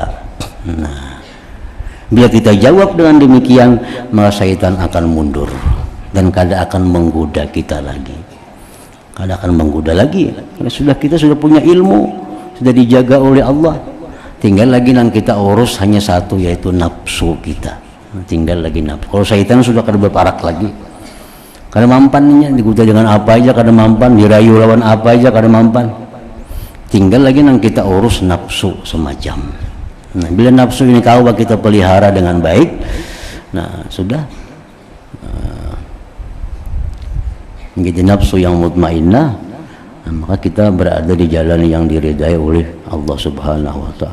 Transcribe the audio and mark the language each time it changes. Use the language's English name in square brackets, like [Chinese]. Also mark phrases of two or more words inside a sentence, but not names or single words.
[Indonesian] Nah, bila kita jawab dengan demikian, maka syaitan akan mundur dan kada akan menggoda kita lagi. Kada akan menggoda lagi. Kita sudah punya ilmu, sudah dijaga oleh Allah. Tinggal lagi yang kita urus hanya satu, yaitu nafsu kita. Tinggal lagi nafsu. [Banjar] Kalau syaitan sudah kada berparak lagi, kada mampannya, digoda dengan apa aja kada mampan, dirayu lawan apa aja kada mampan. [Indonesian] Tinggal lagi yang kita urus nafsu semacam. Nah bila nafsu ini kau kita pelihara dengan baik, nah sudah menjadi nafsu yang mutmainnah. Maka kita berada di jalan yang diridai oleh Allah [Arabic] سبحانه وتعالى.